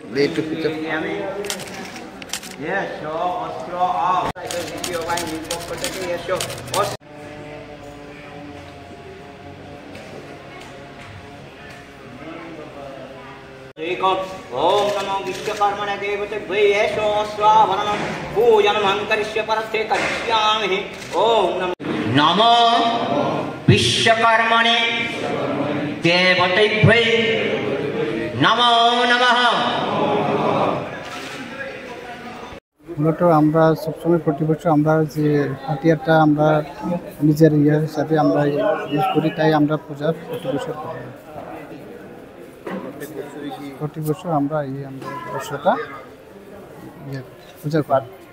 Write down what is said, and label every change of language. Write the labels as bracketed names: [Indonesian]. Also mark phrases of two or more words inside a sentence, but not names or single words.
[Bangla] আমি এসো অস্ত্র দ্বিতীয় বাহিনীর পক্ষ থেকে এসো [Sanskrit] ओम नमो विश्वकर्मणे देवतेभ्ये एषो स्वावरणं पूजनमहं करिष्ये परस्ते करिष्यामि ओम नमो विश्वकर्मणे देवतेभ्ये नमो नमः। [Bangla] মূলত আমরা সবসময় প্রতি বছর আমরা যে হাতিয়ারটা আমরা নিজের ইয়ের সাথে আমরা ইউজ করি, তাই আমরা পূজার প্রতি বছর আমরা আমরা বছরটা পূজা করি।